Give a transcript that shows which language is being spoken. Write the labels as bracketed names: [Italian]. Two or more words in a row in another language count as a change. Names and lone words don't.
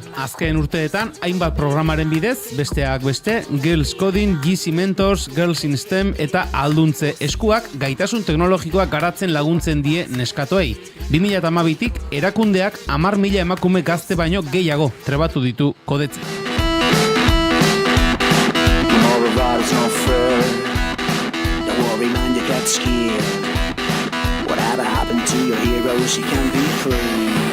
[Basque] Azken urteetan, hainbat programaren bidez, besteak beste, Girls Coding, GC Mentors, Girls in STEM eta alduntze eskuak gaitasun teknologikoak garatzen laguntzen die neskatoei. 2012tik erakundeak 10.000 emakume gazte baino gehiago trebatu ditu kodetzen. [English] Whatever happened to your heroes, you can be free.